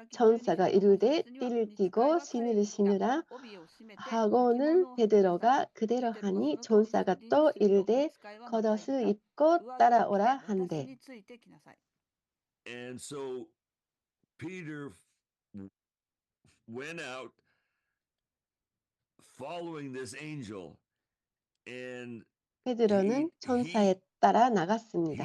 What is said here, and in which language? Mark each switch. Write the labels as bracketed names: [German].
[Korean] 천사가 이르되 띠를 띠고 신을 신으라 하고는 베드로가 그대로 하니 천사가 또 이르되 겉옷을 입고 따라오라 한대. [English] And so Peter went out following this angel, and [Korean] 베드로는 천사에 따라 나갔습니다.